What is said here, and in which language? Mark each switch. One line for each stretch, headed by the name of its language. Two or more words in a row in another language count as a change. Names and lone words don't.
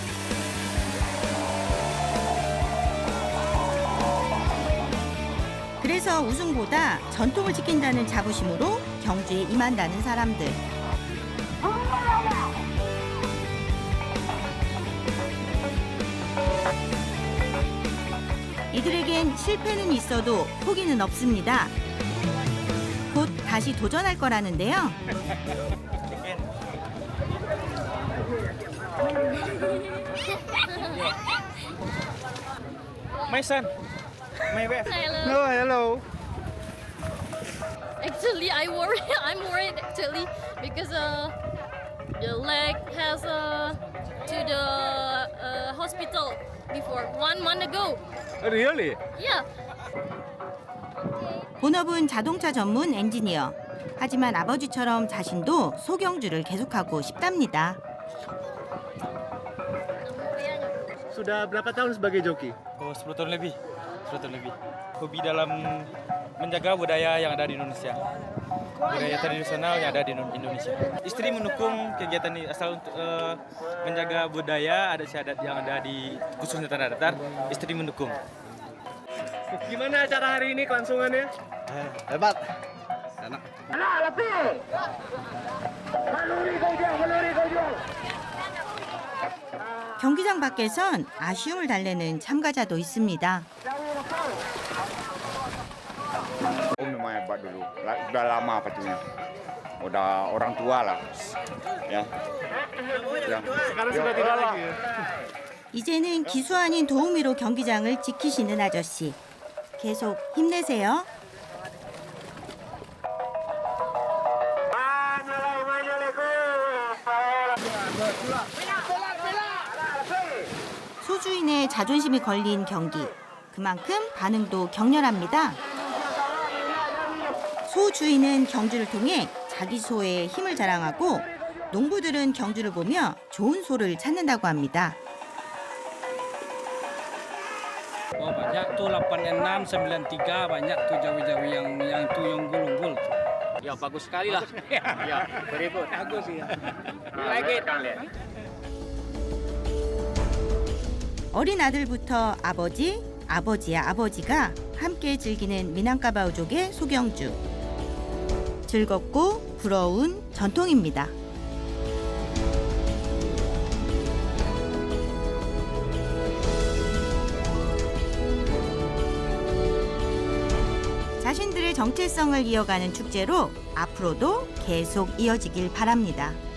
Korean: 그래서 우승보다 전통을 지킨다는 자부심으로 경주에 임한다는 사람들. 이들에겐 실패는 있어도 포기는 없습니다. 곧 다시 도전할 거라는데요.
English: My son. My wife. Hello. No, hello. Actually, I'm worried actually because the leg has to the hospital before 1 month ago. Really? Yeah.
Korean: 본업은 자동차 전문 엔지니어. 하지만 아버지처럼 자신도 소경주를 계속하고 싶답니다.
Indonesian: Sudah berapa tahun sebagai joki? Oh, 10 tahun lebih. 10 tahun lebih. Hobi dalam menjaga budaya yang ada di Indonesia. Budaya tradisional yang ada di Indonesia. Istri mendukung kegiatan ini asal untuk menjaga budaya adat istiadat yang ada di khususnya Tanah Datar. Istri mendukung. Gimana acara hari ini kelangsungannya? Hebat. Enak.
Korean: 경기장 밖에선 아쉬움을 달래는 참가자도 있습니다.
Indonesian: Memang hebat dulu. Sudah lama pacunya. Udah orang tua lah. Ya. Sekarang sudah tidak lagi ya.
Korean: 이제는 기수 아닌 도우미로 경기장을 지키시는 아저씨. 계속 힘내세요. 소주인의 자존심이 걸린 경기. 그만큼 반응도 격렬합니다. 소주인은 경주를 통해 자기 소의 힘을 자랑하고 농부들은 경주를 보며 좋은 소를 찾는다고 합니다.
Indonesian: Oh, banyak tuh 86, 93 banyak tuh jawi-jawi yang tuh yang unggul. Ya bagus sekali lah. Ya,
English: very good.
Indonesian: Bagus ya.
English: Like it.
Korean: 어린 아들부터 아버지, 아버지의 아버지가 함께 즐기는 미난카바우족의 소경주. 즐겁고 부러운 전통입니다. 자신들의 정체성을 이어가는 축제로 앞으로도 계속 이어지길 바랍니다.